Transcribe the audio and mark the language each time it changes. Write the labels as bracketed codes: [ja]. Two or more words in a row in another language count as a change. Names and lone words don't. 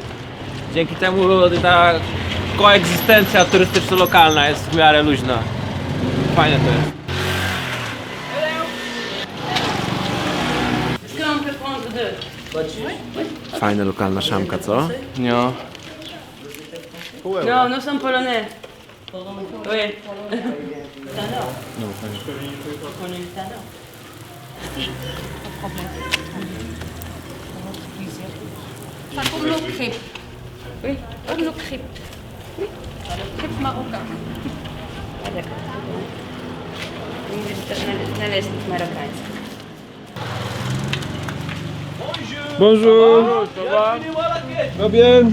[pl] Dzięki temu ta koegzystencja turystyczno-lokalna jest w miarę luźna. Fajne to jest. Fajna lokalna szamka, co? No. No, no są [fr] polonais. Oui. Pas comme nos crêpes. Oui. Comme nos crêpes. Crêpes marocaines. A d'accord. [pl] Mówisz to naleśnik marokański. [fr] Bonjour! No bien!